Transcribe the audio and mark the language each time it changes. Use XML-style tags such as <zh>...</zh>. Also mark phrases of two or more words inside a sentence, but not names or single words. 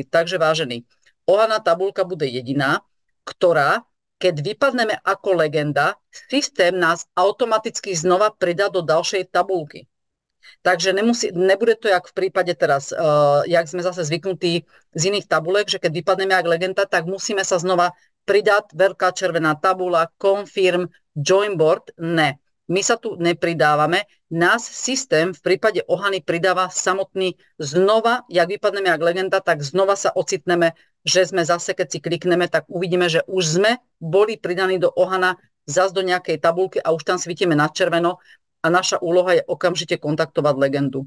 <sk>Takže vážený, Ohana tabulka bude jediná, ktorá, keď vypadneme ako legenda, systém nás automaticky znova pridá do ďalšej tabulky. Takže nebude to jak v prípade teraz, jak sme zase zvyknutí z iných tabulek, že keď vypadneme jak legenda, tak musíme sa znova pridať, veľká červená tabula,</sk> <en>confirm, join board.</en> <sk>Ne, my sa tu nepridávame. Nás systém v prípade Ohany pridáva samotný znova, jak vypadneme jak legenda, tak znova sa ocitneme, že sme zase, keď si klikneme, tak uvidíme, že už sme boli pridaní do Ohana, zas do nejakej tabulky a už tam svítime na červeno a naša úloha je okamžite kontaktovať legendu.</sk>